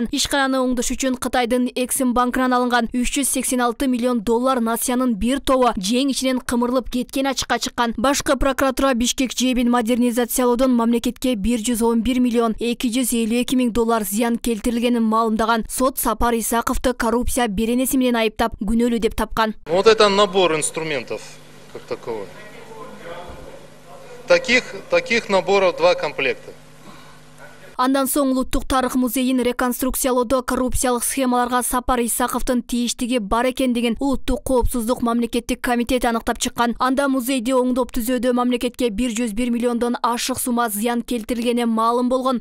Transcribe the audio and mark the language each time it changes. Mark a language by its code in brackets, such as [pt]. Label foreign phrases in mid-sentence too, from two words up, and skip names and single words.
[ky] Ишкананы оңдош үчүн Кытайдын Эксим банкынан алынган 386 миллион доллар насыянын бир тобу жең ичинен кымырылып кеткен ачыкка чыккан. Башкы прокуратура Бишкек жебин модернизациялоодон мамлекетке 111 миллион 252 миң доллар зыян келтирилгенин маалымдаган. Сот Сапар Исаковду коррупция беренеси менен айыптап, күнөөлүү деп тапкан. [ru] Вот это набор инструментов как таковой. Таких наборов 2 комплекта. [ky] Андан соң Улуттук тарых музейин реконструкциялоодо коррупциялык схемаларга Сапар Исаковдун тийиштиги бар экендигин Улуттук коопсуздук мамлекеттик комитети аныктап чыккан. Анда музейди оңдоп түзөөдө мамлекетке 101 миллиондон ашык сума зыян келтирилгени маалым болгон.